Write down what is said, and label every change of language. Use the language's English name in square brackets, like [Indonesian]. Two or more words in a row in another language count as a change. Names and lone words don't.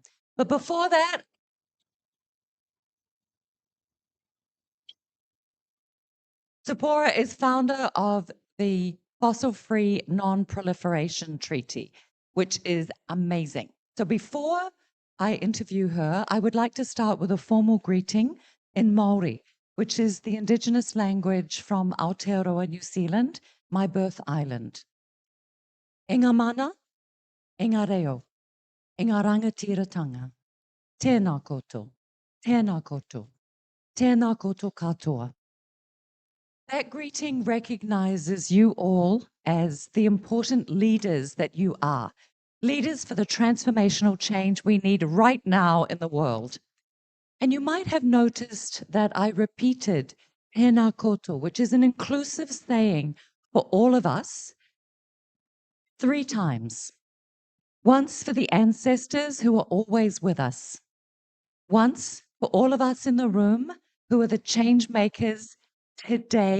[English] But before that, Zipporah is founder of the Fossil-Free Non-Proliferation Treaty, which is amazing. So before I interview her, I would like to start with a formal greeting in Maori, which is the indigenous language from Aotearoa, New Zealand, my birth island. [Māori] E ngā mana, e ngā reo, e ngā rangatiratanga, tēnā koutou, tēnā koutou, tēnā koutou katoa. [English] That greeting recognizes you all as the important leaders that you are. Leaders for the transformational change we need right now in the world. And you might have noticed that I repeated [Māori] tēnā koutou, [English] which is an inclusive saying for all of us, 3 times. Once for the ancestors who are always with us. Once for all of us in the room who are the change makers today.